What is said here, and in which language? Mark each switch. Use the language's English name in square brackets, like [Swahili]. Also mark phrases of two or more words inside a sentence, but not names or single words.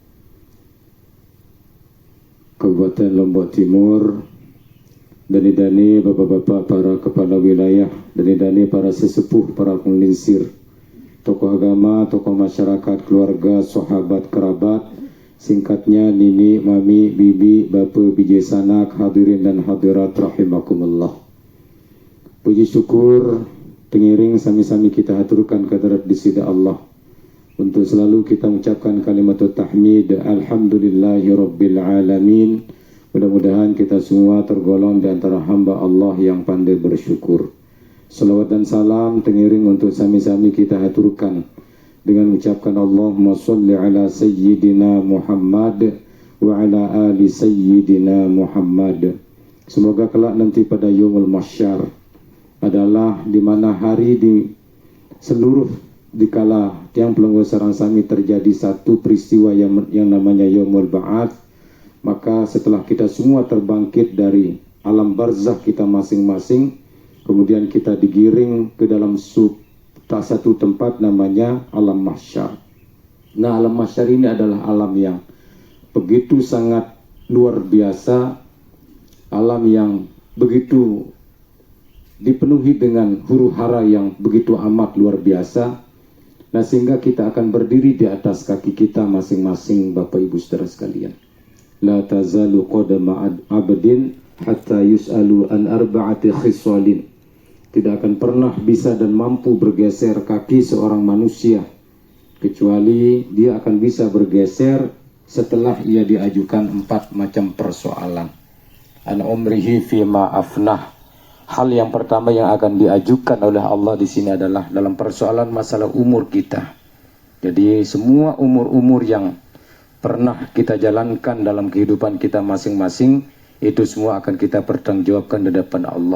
[Indonesian] Kabupaten Lombok Timur, dari bapak-bapak para kepala wilayah, dari para sesepuh, para penglinsir, tokoh agama, tokoh masyarakat, keluarga, sahabat, kerabat, singkatnya [Sasak] nini, mami, bibi, bapa, biji sanak, [Indonesian] hadirin dan hadirat rahimakumullah. Puji syukur [Sasak] tengiring sami-sami [Indonesian] kita haturkan kehadirat di sida Allah. Untuk selalu kita mengucapkan kalimat tahmid, [Arabic] الحمد لله رب العالمين. [Indonesian] Mudah-mudahan kita semua tergolong di antara hamba Allah yang pandai bersyukur. Salawat dan salam tengiring untuk sami-sami kita haturkan dengan mengucapkan [Arabic] اللهم صل على سيدنا محمد وعلى آل سيدنا محمد. [Indonesian] Semoga kelak nanti pada [Arabic] يوم المحشر [Indonesian] adalah di mana hari di seluruh dikala [Sasak] tiang pelenggosaran sami [Indonesian] terjadi satu peristiwa yang namanya [Arabic] يوم البعث, [Indonesian] maka setelah kita semua terbangkit dari alam barzakh kita masing-masing, kemudian kita digiring ke dalam satu tempat namanya alam mahsyar. Nah, alam mahsyar ini adalah alam yang begitu sangat luar biasa, alam yang begitu dipenuhi dengan huru-hara yang begitu amat luar biasa. Nah, sehingga kita akan berdiri di atas kaki kita masing-masing, Bapak Ibu saudara sekalian. [Arabic] لا تزال قدما عبد حتى يسأل عن أربع خصال. [Indonesian] Tidak akan pernah bisa dan mampu bergeser kaki seorang manusia kecuali dia akan bisa bergeser setelah ia diajukan 4 macam persoalan. [Arabic] عن عمره فيما أفناه. [Indonesian] Hal yang pertama yang akan diajukan oleh Allah di sini adalah dalam persoalan masalah umur kita. Jadi semua umur-umur yang pernah kita jalankan dalam kehidupan kita masing-masing, itu semua akan kita pertanggungjawabkan di depan Allah.